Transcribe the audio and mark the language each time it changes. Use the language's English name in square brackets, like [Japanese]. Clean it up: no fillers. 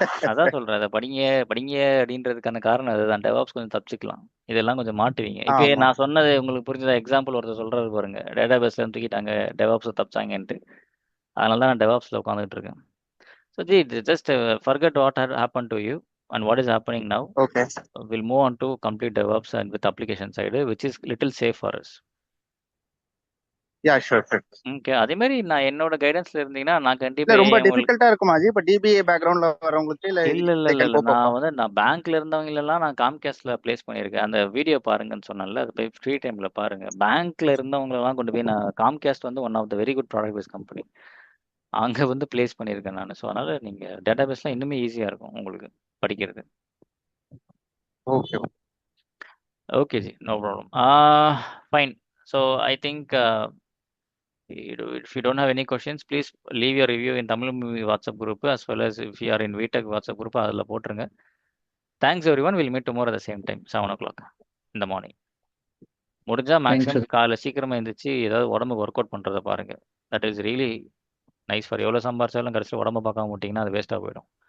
[Tamil] அதான் சொல்றேன், அதை படிங்க படிங்க அப்படின்றதுக்கான காரணம் அதுதான். டெவாப்ஸ் கொஞ்சம் தப்பிச்சுக்கலாம், இதெல்லாம் கொஞ்சம் மாட்டுவீங்க. இப்போ ஆமா. நான் சொன்னது உங்களுக்கு புரிஞ்சதா? எக்ஸாம்பிள் ஒருத்தர் சொல்றாரு பாருங்க, டேட்டா பேஸ்ல தூக்கிட்டாங்க, டெவாப்ஸ் தப்பிச்சாங்கன்ட்டு. அதனால தான் நான் டெவாப்ஸ்ல உட்காந்துட்டு இருக்கேன். [English] So ji, just forget what happen to you and what is happening now. Okay. We'll move on to complete DevOps and with application side, which is little safe for us. Yeah, sure. [Tamil] Okay, அதே மாதிரி நான் என்னோட கைடன்ஸ்ல இருந்தீங்கன்னா நான் இல்ல கண்டிப்பா ரொம்ப உங்களுக்கு டிஃபிகல்ட்டா இருக்குமா ஜி? இப்ப DBA பேக்ரவுண்ட்ல வரவங்களுக்கு இல்ல இல்ல இல்ல [English] they [Tamil] இல்ல [English] can [Tamil] இல்ல [English] cope up? [Tamil] நான் பேங்க்ல இருந்தவங்களெல்லாம் நான் காம்கேஸ்ட்ல பிளேஸ் பண்ணியிருக்கேன். அந்த வீடியோ பாருங்கன்னு சொன்னேன்ல, அது போய் ஃப்ரீ டைம்ல பாருங்க. பேங்க்ல இருந்தவங்களெல்லாம் கொண்டு போய் நான் காம்கேஸ்ட் வந்து [English] one of the very good product base company, [Tamil] அங்க வந்து பிளேஸ் பண்ணியிருக்கேன் நான். ஸோ அதனால நீங்க டேட்டா பேஸ்லாம் இன்னுமே ஈஸியா இருக்கும் உங்களுக்கு படிக்கிறது. Okay okay G, no problem. Fine. [English] so I think if you don't have any questions, please leave your review in Tamil Movie WhatsApp group, as well as if you are in VTech WhatsApp group, [Tamil] அதில் போட்டுருங்க. [English] Thanks everyone. We'll meet tomorrow at the same time, 7 o'clock in the morning. [Tamil] முடிஞ்சா maximum காலைல சீக்கிரமா எழுந்திரிச்சு ஏதாவது உடம்புக்கு work out பண்றதை பாருங்க. [English] That is really nice for. [Tamil] எவ்வளோ சம்பாரிச்சாலும் கடைசியில் உடம்ப பார்க்காம விட்டிங்கன்னா அது வேஸ்ட்டாக போயிடும்.